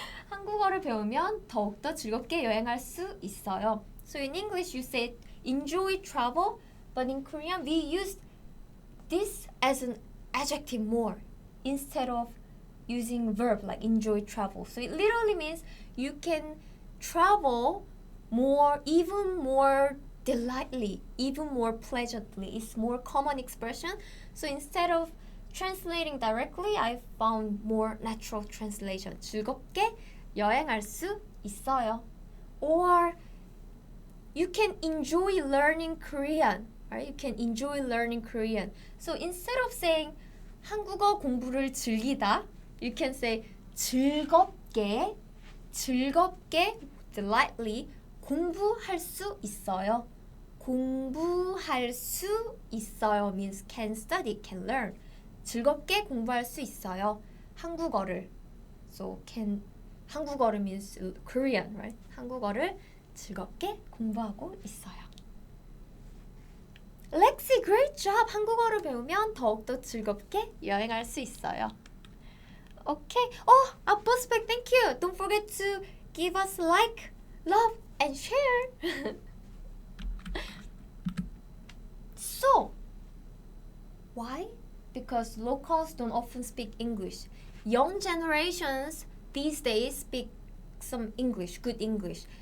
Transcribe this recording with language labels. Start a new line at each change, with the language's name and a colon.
Korean: 한국어를 배우면 더욱더 즐겁게 여행할 수 있어요.
English: So in English you say enjoy travel, but in Korean we use this as an adjective more instead of using verb like enjoy travel. So it literally means you can travel more, even more delightfully, even more pleasantly. It's more common expression. So instead of translating directly, I found more natural translation.
Korean: 즐겁게 여행할 수 있어요.
English: Or you can enjoy learning Korean. Right? You can enjoy learning Korean. So instead of saying
Korean: 한국어 공부를 즐기다,
English: you can say
Korean: 즐겁게, 즐겁게,
English: delightfully
Korean: 공부할 수 있어요. 공부할 수 있어요
English: means can study, can learn.
Korean: 즐겁게 공부할 수 있어요. 한국어를.
English: So can
Korean: 한국어를
English: means Korean, right?
Korean: 한국어를 즐겁게 공부하고 있어요.
English: Lexi, great job!
Korean: 한국어를 배우면 더욱더 즐겁게 여행할 수 있어요.
English: Okay. Oh, Apostolic, thank you. Don't forget to give us like, love, and share. So, why? Because locals don't often speak English. Young generations these days speak some English, good English.